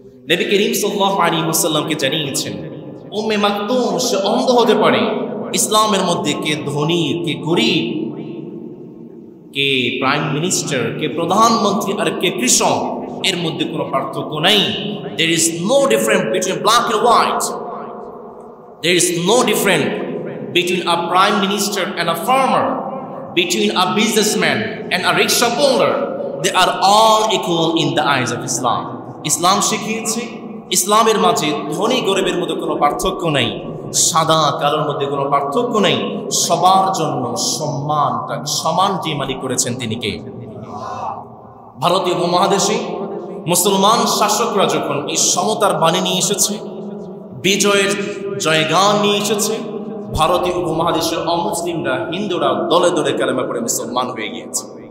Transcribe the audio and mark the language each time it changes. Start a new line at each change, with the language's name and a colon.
Bangla: নবী করিম সাল্লাল্লাহু আলাইহি ওয়াসাল্লামকে জানিয়েছেন উম্মে মাকতুম সে অন্ধ হতে পারে, ইসলামের মধ্যে কে ধনী, কে গরিব, কে প্রাইম মিনিস্টার, কে প্রধানমন্ত্রী, আর কে কৃষক, এর মধ্যে কোনো পার্থক্য নাই।
English: There is no difference between black and white. There is no difference between a prime minister and a farmer, between a businessman and a rickshaw puller. They are all equal in the eyes of Islam.
Bangla: ইসলাম শিখিয়েছে ইসলামের মাঝে ধনী গরিবের মধ্যে কোনো পার্থক্য নাই, সাদা কালোর মধ্যে কোনো পার্থক্য নেই। সবার জন্য সম্মানটা সমান যে মালিক করেছেন তিনি কে? ভারতীয় উপমহাদেশে মুসলমান শাসকরা যখন এই সমতার বাণী নিয়ে এসেছে, বিজয়ের জয়গান নিয়ে এসেছে, ভারতীয় উপমহাদেশের অমুসলিমরা, হিন্দুরা দলে দলে কালেমা পড়ে মুসলমান হয়ে গিয়েছে।